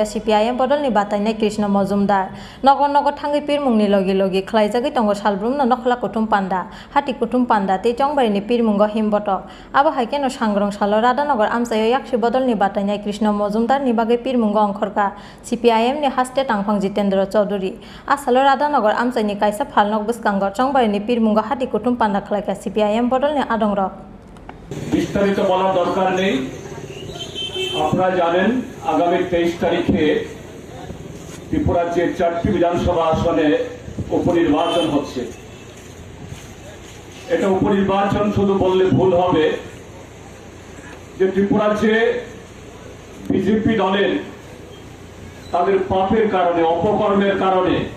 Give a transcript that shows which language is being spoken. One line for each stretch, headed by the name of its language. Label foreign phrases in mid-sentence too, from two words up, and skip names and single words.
Kok Borok: CPIM बदलनि बातायनाय कृष्ण मजुमदार नगर नगर थांगै पिरमुंगनि लगे लगे खलायजागै दंग सालब्रुमनो नखला कुटुम पान्दा हाति कुटुम पान्दा ते चंबारनि पिरमुंगो हिमबटक आबो हायकेनो सांग्रांशाल राधानगर आमचायो याक्सी बदलनि बातायनाय कृष्ण मजुमदारनि बागै पिरमुंगो अंखरका CPIMनि हास्ते तांफां जितेन्द्र चौधुरी आसालो राधानगर आमचायनि कायसा फालनक बसकांगो चंबारनि पिरमुंगो हाति कुटुम पान्दा खलायका CPIM बदलनि आदंर
Bangla: বিস্তারিত বলার দরকার নেই, আপনারা জানেন আগামী 23 তারিখে ত্রিপুরার যে 4টি বিধানসভা আসনে উপনির্বাচন হচ্ছে। এটা উপনির্বাচন শুধু বললে ভুল হবে, যে ত্রিপুরার যে বিজেপি দলের তাদের পাপের কারণে, অপকর্মের কারণে